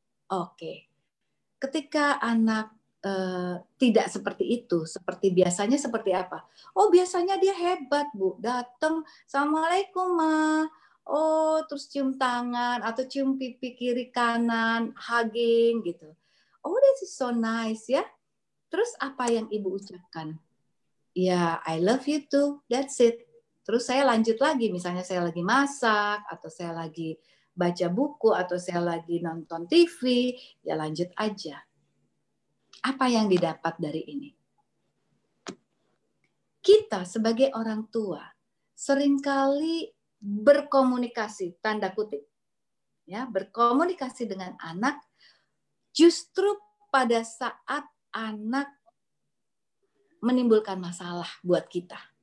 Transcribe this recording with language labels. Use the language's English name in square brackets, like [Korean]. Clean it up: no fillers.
[Indonesian] Oke, ketika anak tidak seperti itu, seperti biasanya seperti apa? Oh biasanya dia hebat Bu, datang, Assalamualaikum Ma, oh terus cium tangan atau cium pipi kiri kanan, hugging gitu. [English] Oh this is so nice ya. [Indonesian] Terus apa yang Ibu ucapkan? [English] Ya, I love you too, that's it. [Indonesian] Terus saya lanjut lagi, misalnya saya lagi masak, atau saya lagi baca buku, atau saya lagi nonton TV, ya lanjut aja. Apa yang didapat dari ini? Kita sebagai orang tua seringkali berkomunikasi, tanda kutip, ya, berkomunikasi dengan anak justru pada saat anak menimbulkan masalah buat kita.